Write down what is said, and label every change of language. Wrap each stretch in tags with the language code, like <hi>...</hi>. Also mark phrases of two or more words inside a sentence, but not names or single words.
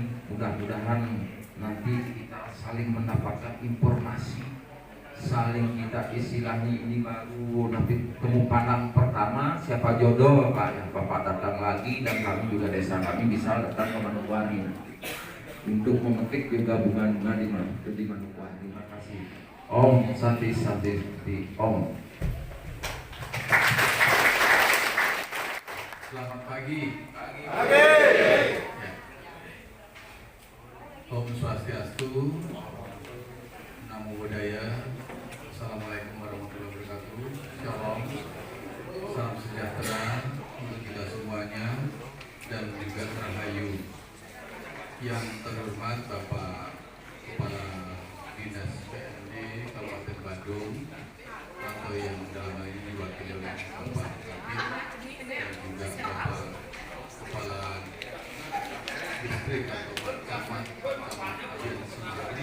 <id>Mudah-mudahan nanti kita saling mendapatkan informasi, saling kita istilahi ini baru nanti temu pandang pertama siapa jodoh Bapak yang Bapak datang lagi, dan kami juga desa kami bisa datang ke Manokwari untuk memetik juga bunga-bunga di Manokwari. Terima kasih.</id> <sa>ॐ शान्ति शान्ति ॐ.</sa> <id>Selamat pagi. Pagi. Ya.</id> <sa>ॐ स्वस्त्यस्तु,</sa> <pi>Namo Buddhaya,</pi> <ar>السلام عليكم ورحمة الله وبركاته.</ar> <id>Shalom, salam sejahtera untuk kita semuanya dan juga rahayu. Yang terhormat Bapak Kepala Dinas PND Kabupaten Bandung, atau yang dalam hal ini diwakili oleh Bapak Kabit, dan juga Bapak Kepala Distrik atau Camat Ajen Sumberdi.</id>